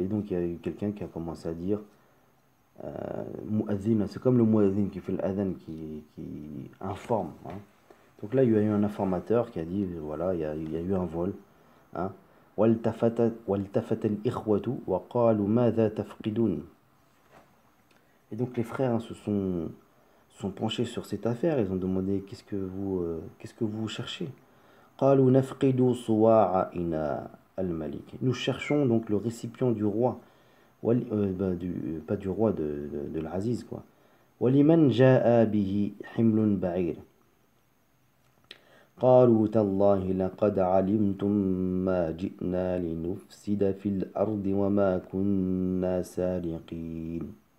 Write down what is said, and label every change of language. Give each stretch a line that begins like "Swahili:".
French: Et donc il y a eu quelqu'un qui a commencé à dire mu'adhin, c'est comme le mu'adhin qui fait l'adhan, qui informe. Donc là il y a eu un informateur qui a dit voilà, il y a eu un vol.
Arabic: والتفت الإخوة وقالوا ماذا تفقدون.
French: Et donc les frères se sont penchés sur cette affaire. Ils ont demandé qu'est-ce que vous cherchez.
Arabic: قالوا نفقد صواع إناء الملك.
French: Nous cherchons donc le récipient du roi, pas du roi, de l'Aziz quoi.
Arabic: ولمن جاء به حمل بعير. قالوا تالله لقد علمتم ما جئنا لنفسد في الأرض وما كنا سارقين.